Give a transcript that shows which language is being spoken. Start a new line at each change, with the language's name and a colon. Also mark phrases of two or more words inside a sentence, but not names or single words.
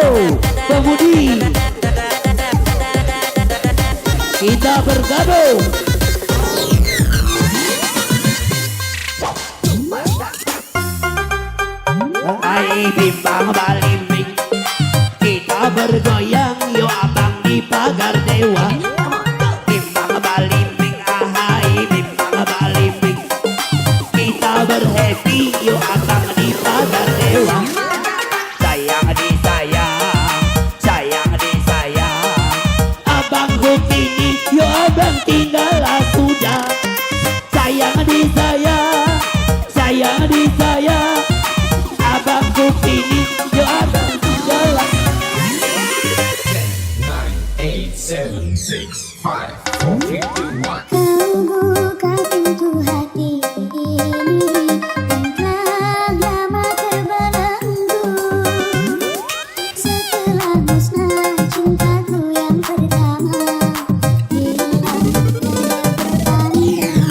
Indonesian: Pemudi kita bergabung.
Minangkabau: Hai bimbang balimbing kita bergoyang yo abang di pagar dewa. Bimbang balimbing ahai bimbang balimbing kita berhappy yo abang di pagar dewa. Sayang disayang, sayang disayang, abang Bukini yo abang tinggallah sudah. Sayang disayang, sayang disayang, abang Bukini yo abang tinggallah.
Indonesian: 8, 7, 6, 5, 4, 3, 2, 1. Kau buka pintu hati ini dan telah lama terbelenggu. Setelah musnah cintaku yang pertama, hilang terpandang.